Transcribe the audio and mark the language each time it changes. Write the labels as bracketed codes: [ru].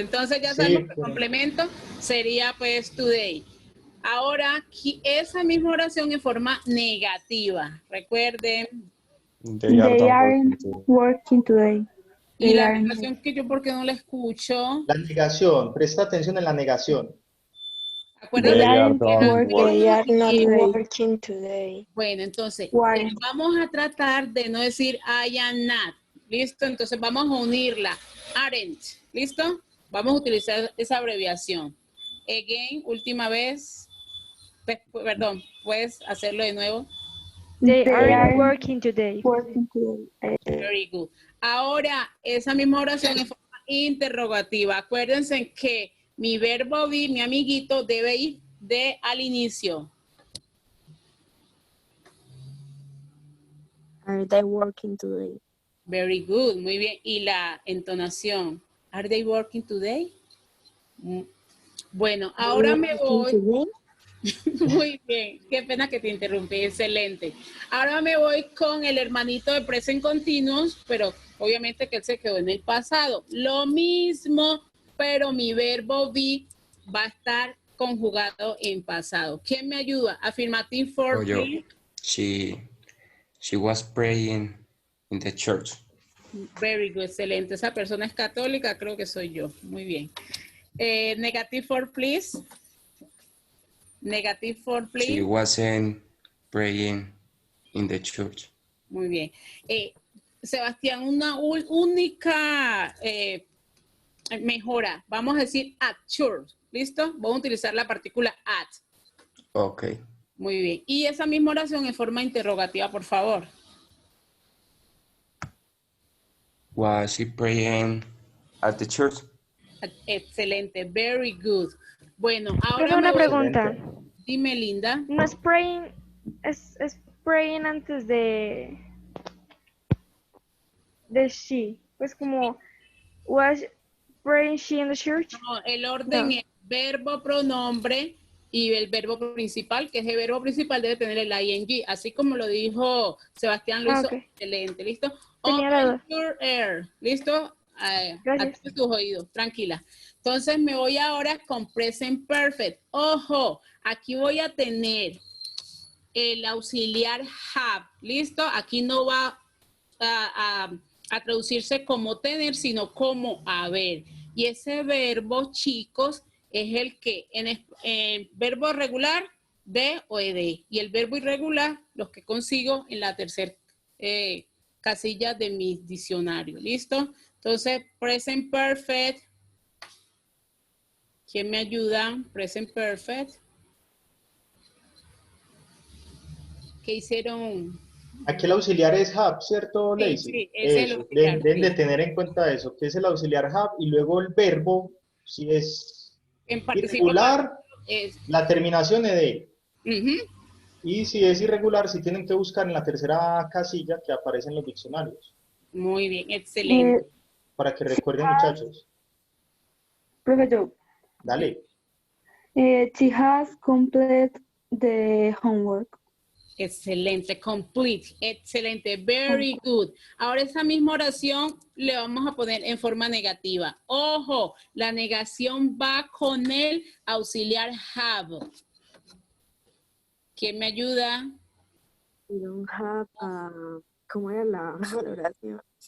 [es] Entonces ya sabemos que el complemento sería pues today. Ahora, esa misma oración en forma negativa. Recuerden. [en] They aren't working today. [es] Y la negación que yo, ¿por qué no la escucho? La negación, presta atención en la negación. Acuérdense [en] They are not working today. [es] Bueno, entonces, vamos a tratar de no decir I am not. ¿Listo? Entonces vamos a unirla. Aren't. ¿Listo? Vamos a utilizar esa abreviación. Again, última vez. Perdón, ¿puedes hacerlo de nuevo? [en] They aren't working today. Very good. [es] Ahora, esa misma oración en forma interrogativa. Acuérdense que mi verbo be, mi amiguito, debe ir de al inicio. [en] Are they working today? Very good, [es] muy bien. Y la entonación. [en] Are they working today? [es] Bueno, ahora me voy. Muy bien, qué pena que te interrumpí, excelente. Ahora me voy con el hermanito de present continuous, pero obviamente que él se quedó en el pasado. Lo mismo, pero mi verbo be va a estar conjugado en pasado. ¿Quién me ayuda? [en] Affirmative for me. She was praying in the church. Very good, [es] excelente. Esa persona es católica, creo que soy yo. Muy bien. [en] Negative for please. Negative for please. She wasn't praying in the church. [es] Muy bien. Sebastián, una única mejora. Vamos a decir at church. ¿Listo? Vamos a utilizar la partícula at. [en] Ok. [es] Muy bien. Y esa misma oración en forma interrogativa, por favor. [en] Was she praying at the church? [es] Excelente. [en] Very good. [es] Bueno, ahora Tengo una pregunta. Dime, Linda. No es praying, es praying antes de she. Pues como, [en] was praying she in the church? [es] No, el orden es verbo, pronombre y el verbo principal, que ese verbo principal debe tener el ing, así como lo dijo Sebastián, lo hizo excelente, ¿listo? [en] Open your ear, [es] ¿listo? Atiende tus oídos, tranquila. Entonces me voy ahora con present perfect. Ojo, aquí voy a tener el auxiliar have, ¿listo? Aquí no va a traducirse como tener, sino como haber. Y ese verbo, chicos, es el que en verbo regular, de o ed. Y el verbo irregular, los que consigo en la tercera casilla de mi diccionario. ¿Listo? Entonces, present perfect. ¿Quién me ayuda? Present perfect. ¿Qué hicieron? Aquí el auxiliar es have, ¿cierto, Lacey? Sí, es el Eso, auxiliar. deben de tener en cuenta eso, que es el auxiliar have, y luego el verbo, si es irregular, la terminación es de. Y si es irregular, si tienen que buscar en la tercera casilla que aparece en los diccionarios. Muy bien, excelente. Para que recuerden, muchachos. Profesor. Dale. [en] She has completed the homework. [es] Excelente, complete, excelente, [en] very good. [es] Ahora esa misma oración le vamos a poner en forma negativa. Ojo, la negación va con el auxiliar have. ¿Quién me ayuda? [en] Don't have, [es] ¿cómo era la oración?